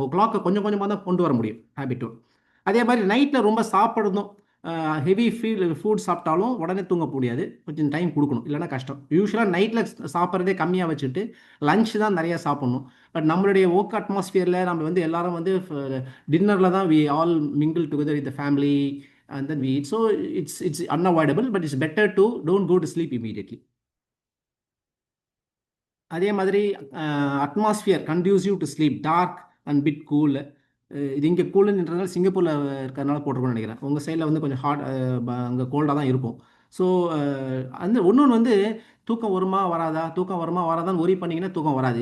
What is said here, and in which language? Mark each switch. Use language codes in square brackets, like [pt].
[ta] உங்கள் கிளாக்கை கொஞ்சம் கொஞ்சமாக தான் கொண்டு வர முடியும் ஹேபிட்டும். அதே மாதிரி நைட்டில் ரொம்ப சாப்பிடணும், ஹெவி ஃபுட் சாப்பிட்டாலும் உடனே தூங்க முடியாது, கொஞ்சம் டைம் கொடுக்கணும், இல்லைனா கஷ்டம். யூஸ்வலாக நைட்டில் சாப்பிட்றதே கம்மியாக வச்சுட்டு லஞ்ச் தான் நிறையா சாப்பிட்ணும். பட் நம்மளுடைய ஒர்க் அட்மாஸ்ஃபியரில் நம்ம வந்து எல்லாரும் வந்து டின்னரில் தான் [en] We all mingle together with the family and then we eat. So it's unavoidable, but it's better to don't go to sleep immediately. [ta] அதே மாதிரி [en] Atmosphere conducive to sleep, dark and bit cool. [ta] இது இங்கே கூலுன்றதுனால சிங்கப்பூரில் இருக்கிறதுனால போட்டிருக்கோம்னு நினைக்கிறேன். உங்கள் சைடில் வந்து கொஞ்சம் ஹாட், அங்கே கோல்டாக தான் இருக்கும். ஸோ அந்த இன்னொன்று வந்து தூக்கம் வருமா வராதான்னு ஒரி பண்ணிங்கன்னா தூக்கம் வராது.